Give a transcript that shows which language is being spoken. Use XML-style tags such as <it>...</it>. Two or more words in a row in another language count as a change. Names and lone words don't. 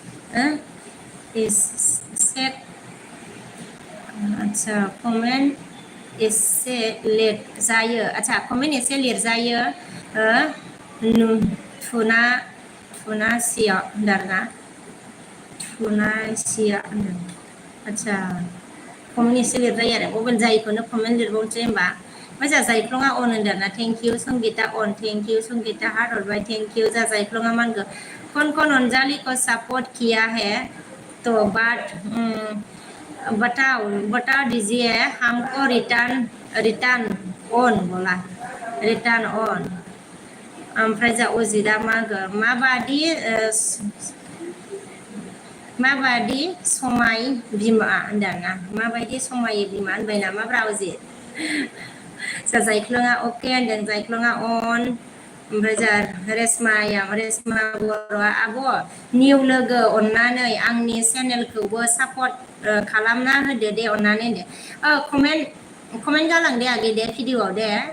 <brx>सेट आदसा कमेन्ट एसे लेट जायो आदसा कमेन्ट एसे लिरजायो थुनासिया होनदों आरोना थुनासिया होनदों आदसा कमेन्ट एसे लिरजायो आरो मबाइल जायैखौनो कमेन्ट लिरबावनोसै होनबा ओमफ्राय जा जायख्लङा अन होनदों ना</brx> <en>thank you</en> <brx>संगिता अन</brx> <en>thank you</en> <brx>संगिता हार्ट हरबाय</brx> <en>thank you</en> <brx>जा जायख्लङा मा होनगोन</brx> <hi>कौन अंजाली को सपोर्ट किया है तो बता दीजिए हमको रिटर्न ऑन बोला रिटर्न ऑन</hi> <brx>ओमफ्राय जा अजितआ मा होनगोन माबादि समाय बिमा होनदों ना माबायदि समाय बिमा होनबाय नामाब्रा अजित जा जायख्लङा अके होनदों जायख्लङा अन ओमफ्राय जा रेशमा बर'आ आब'</brx> <en>new logo</en> <brx>अननानै आंनि चेनेलखौबो सापर्ट खालामना होदो दे अननानै होनदो कमेन्ट गालां दे आगै दे भिडिअआव दे</brx>